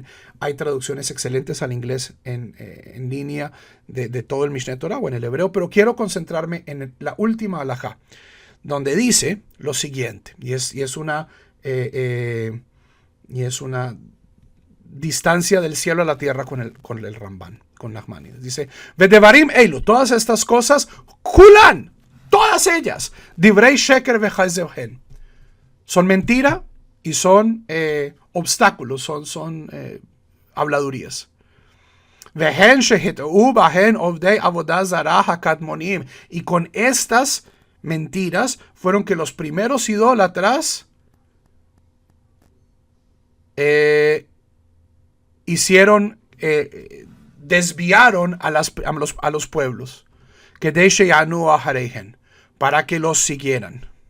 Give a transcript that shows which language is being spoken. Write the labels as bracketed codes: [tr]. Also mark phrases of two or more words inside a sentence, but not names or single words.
[es] Hay traducciones excelentes al inglés en línea de todo el Mishneh Torah o en el hebreo, pero quiero concentrarme en la última halajá, donde dice lo siguiente, y es una Y es una distancia del cielo a la tierra con el Ramban, con Nachmanides. Dice, [he] ודברים אלו, [es] todas estas cosas, kulan, todas ellas, [he] דברי שקר וכזב הן, [es] son mentira y son obstáculos, son habladurías. [he] והן שהטעו בהן עובדי עבודה זרה הקדמונים, [es] y con estas mentiras fueron que los primeros idólatras desviaron a los pueblos, que [he] כדי שילכו אחריהן, [es] para que los siguieran.